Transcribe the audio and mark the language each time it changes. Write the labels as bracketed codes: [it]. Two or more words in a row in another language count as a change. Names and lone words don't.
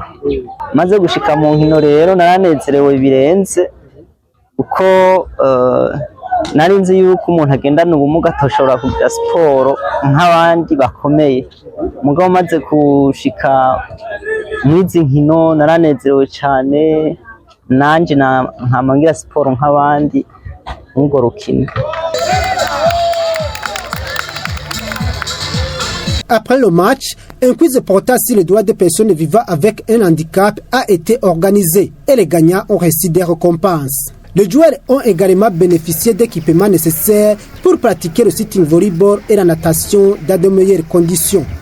[rn] Maze gushika mu nkino rero naranezerewe birenze uko nari nzi yuko umuntu agendana ubumuga atoshobora kugira siporo nk'abandi bakomeye. Mugabo maze gushika mwizi nkino naranezerewe cyane, nanje nkamangira siporo nk'abandi ngo rukino. [fr] Après le match, un quiz portant sur les droits des personnes vivant avec un handicap a été organisé et les gagnants ont reçu des récompenses. Les joueurs ont également bénéficié d'équipements nécessaires pour pratiquer le sitting volleyball et la natation dans de meilleures conditions.